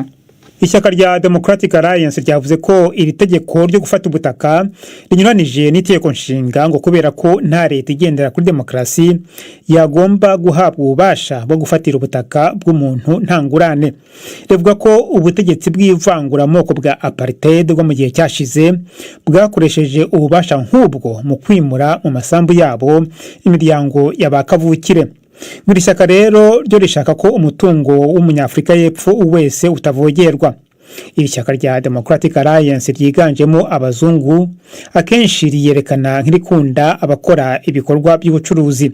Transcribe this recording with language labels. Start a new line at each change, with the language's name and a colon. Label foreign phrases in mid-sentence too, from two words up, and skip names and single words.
Kinyarwanda: Ishyaka rya Democratic Alliance ryavuze ko iri tegeko ryo gufata ubutaka rinyuranije n'itegeko nshinga ngo kubera ko nta leta igendera kuri demokrasi yagomba guhabwa ububasha bwo gufatira ubutaka bw'umuntu nta ngurane. Rivuga ko ubutegetsi bw'ivanguramoko bwa apartheid bwo mu gihe cyashize bwakoresheje ububasha nk'ubwo mu kwimura mu masambu yabo imiryango y'abakavukire. Muri shyaka rero ryo rishaka ko umutungo w'umunyafrika y'Epfo wese utavogerwa. Iri shyaka rya Democratic Alliance ryiganjemo abazungu akenshi riyerekana nk'irikunda abakora ibikorwa by'ubucuruzi.